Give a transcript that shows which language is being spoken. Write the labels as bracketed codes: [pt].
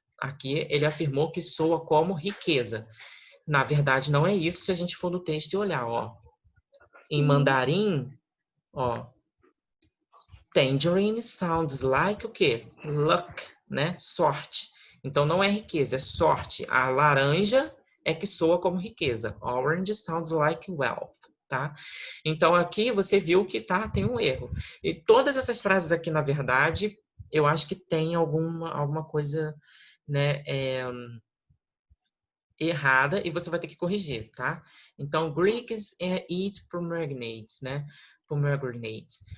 [pt] Aqui ele afirmou que soa como riqueza. Na verdade, não é isso se a gente for no texto e olhar, ó. Em mandarim, ó, [en] tangerine sounds like [pt] o quê? Luck, né? Sorte. Então não é riqueza, é sorte. A laranja é que soa como riqueza. [en] Orange sounds like wealth, tá? [pt] Então aqui você viu que tem um erro. E todas essas frases aqui, na verdade, eu acho que tem alguma coisa, né, errada e você vai ter que corrigir, tá? [en] Então, Greeks eat pomegranates, né? Pomegranates.